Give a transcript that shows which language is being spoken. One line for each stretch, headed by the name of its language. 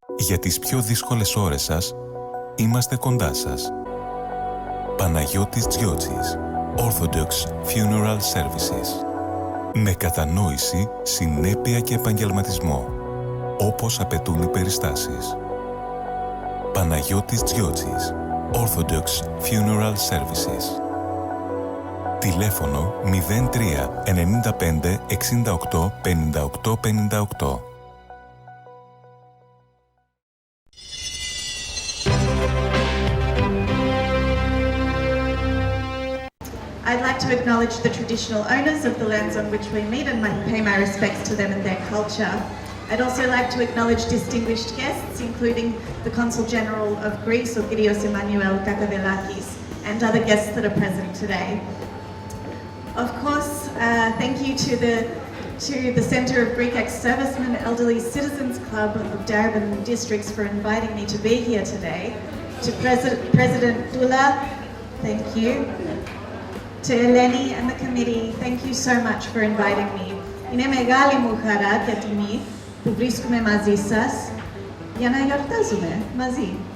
Greek: Για τις πιο δύσκολες ώρες σας, είμαστε κοντά σας. Παναγιώτης Τζιότσης, Orthodox Funeral Services. Με κατανόηση, συνέπεια και επαγγελματισμό, όπως απαιτούν οι περιστάσεις. Παναγιώτης Τζιότσης, Orthodox Funeral Services. Τηλέφωνο 03 95 68 58 58.
English: I'd like to acknowledge the traditional owners of the lands on which we meet and pay my respects to them and their culture. I'd also like to acknowledge distinguished guests, including the Consul General of Greece, Kyrios Emmanuel Kakavelakis, and other guests that are present today. Of course, thank you to the Centre of Greek Ex-Servicemen Elderly Citizens Club of Darebin Districts for inviting me to be here today. To President Dula, thank you. To Eleni and the committee, thank you so much for inviting me.
Greek: Είναι μεγάλη μου χαρά και τιμή που βρίσκομαι μαζί σας για να γιορτάζουμε μαζί.